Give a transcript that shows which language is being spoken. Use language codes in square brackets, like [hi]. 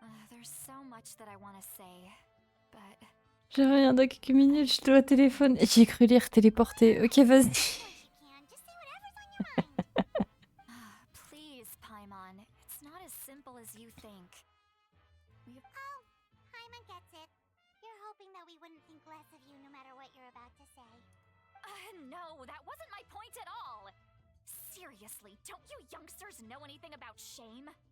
[en] There's so much that I want to say, but [fr] J'ai rien dans quelques minutes, je dois téléphoner. J'ai cru lire téléporter. Ok, vas-y. [en] Of course you can. Just say whatever's on your mind. please, Paimon, it's not as simple as you think. Oh, Paimon gets it. You're hoping that we wouldn't think less of you no matter what you're about to say. No, that wasn't my point at all. Seriously, don't you youngsters know anything about shame?